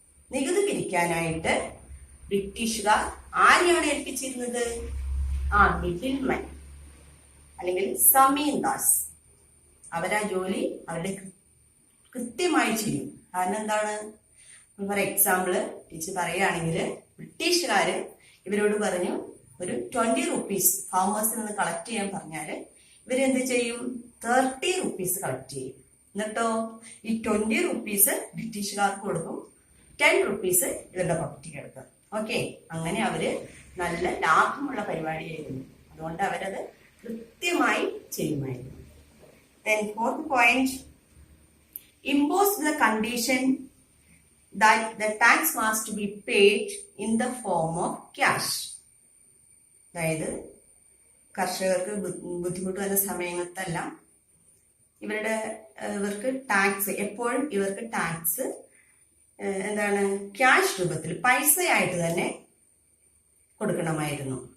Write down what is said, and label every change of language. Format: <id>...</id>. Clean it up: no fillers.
<ml>നികുതി പിരിക്കാനായിട്ട് ബ്രിട്ടീഷുകാർ ആരെയാണ് ഏൽപ്പിച്ചിരുന്നത്? മിഡിൽമെൻ അല്ലെങ്കിൽ സമീന്ദാസ്. അവരാ ജോലി അവരുടെ കൃത്യമായി ചെയ്യും. കാരണം എന്താണ്?</ml> <en>for example</en> <ml>ടീച്ചർ പറയുകയാണെങ്കിൽ ബ്രിട്ടീഷുകാര് ഇവരോട് പറഞ്ഞു ഒരു 20 rupees ഫാമേഴ്സിൽ നിന്ന് കളക്ട് ചെയ്യാൻ പറഞ്ഞാല് ഇവരെന്ത് ചെയ്യും? 30 rupees കളക്ട് ചെയ്യും. എന്നിട്ടോ ഈ 20 rupees ബ്രിട്ടീഷുകാർക്ക് കൊടുക്കും, 10 rupees ഇവരുടെ പോക്കറ്റിൽ എടുക്കും. ഓക്കെ. അങ്ങനെ അവര് നല്ല ലാഭമുള്ള പരിപാടിയായിരുന്നു. അതുകൊണ്ട് അവരത് കൃത്യമായി ചെയ്യുമായിരുന്നു.</ml> <en>Then fourth point, imposed the condition that the tax was to be paid in the form of cash.</en> <ml>അതായത് കർഷകർക്ക് ബുദ്ധിമുട്ട് വന്ന സമയത്തെല്ലാം ഇവർക്ക് ടാക്സ് എപ്പോഴും ഇവർക്ക് ടാക്സ് എന്താണ്? ക്യാഷ് രൂപത്തിൽ പൈസയായിട്ട് തന്നെ കൊടുക്കണമായിരുന്നു.</ml>